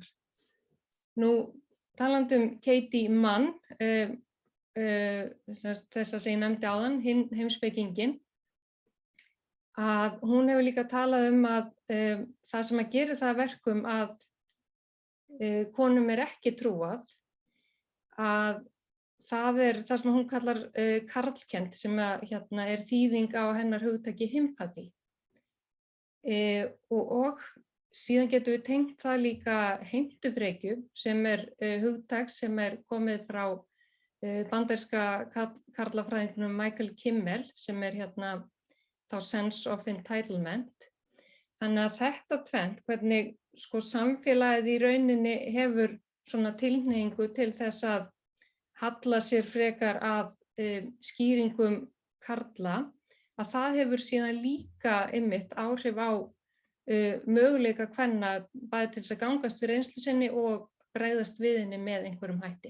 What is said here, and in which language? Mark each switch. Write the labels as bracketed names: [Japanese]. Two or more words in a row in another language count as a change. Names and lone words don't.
[Icelandic] Nú, talandi Katie Mann, þessa sem ég nefndi áðan, heimspekingin, að hún hefur líka talað að það sem að gera það verkum að konum ekki trúað, að það það sem hún kallar karlkennd, sem hérna þýðing á hennar hugtaki himpati. Og síðan getum við tengt það líka heimtufrekju, sem hugtak sem komið frá bandaríska karlafræðingnum Michael Kimmel, sem hérna þá [English] sense of entitlement. [Icelandic] Þannig að þetta tvennt, hvernig sko samfélagið í rauninni hefur svona tilhneigingu til þess að halla sér frekar að skýringum karla, að það hefur síðan líka einmitt áhrif á möguleika kvenna bæði til þess að gangast við reynslu sinni og bregðast við henni með einhverjum hætti.